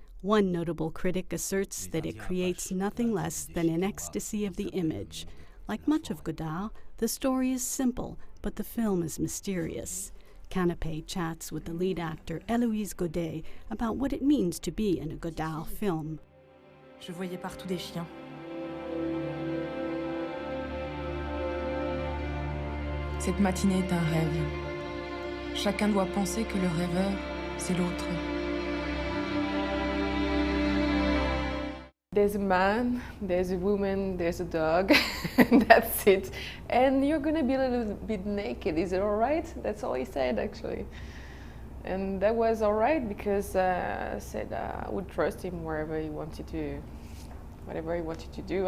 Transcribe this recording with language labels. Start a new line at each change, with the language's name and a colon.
English: One notable critic asserts that it creates nothing less than an ecstasy of the image. Like much of Godard, the story is simple, but the film is mysterious. Canapé chats with the lead actor Heloise Godet about what it means to be in a Godard film.
French: Je voyais partout des chiens. Cette matinée est un rêve. Chacun doit penser que le rêveur, c'est l'autre.
English: There's a man, there's a woman, there's a dog, and that's it. And you're gonna be a little bit naked, is it all right? That's all he said, actually. And that was all right because I said I would trust him wherever he wanted to, whatever he wanted to do.